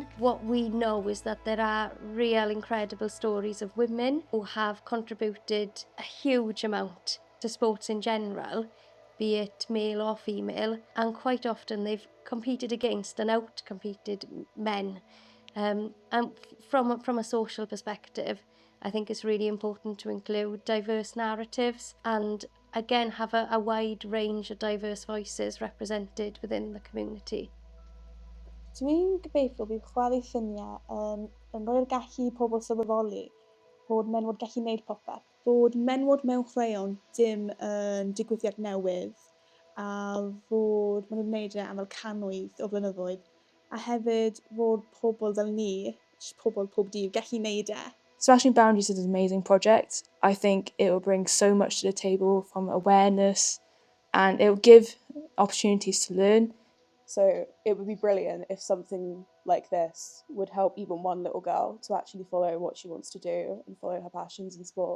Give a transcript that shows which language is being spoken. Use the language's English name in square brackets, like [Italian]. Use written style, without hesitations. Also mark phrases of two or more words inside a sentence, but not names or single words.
[English] What we know is that there are real incredible stories of women who have contributed a huge amount to sports in general, be it male or female, and quite often they've competed against and out-competed men. And from a social perspective, I think it's really important to include diverse narratives and again have a wide range of diverse voices represented within the community. [Welsh] Dwi'n gobeithio bydd chwalu lluniau yn rhoi'r gallu i pobl sylweddoli bod menwod gallu gwneud popeth. Bod menwod mewn chwaraeon dim yn digwyddiad newydd, a fod maen nhw'n gwneud e am fel cannoedd o flynyddoedd, a hefyd fod pobl fel ni, pobl pob dydd, gallu gwneud e. [English] Smashing Boundaries is an amazing project. I think it will bring so much to the table from awareness, and it will give opportunities to learn. So it would be brilliant if something like this would help even one little girl to actually follow what she wants to do and follow her passions in sport.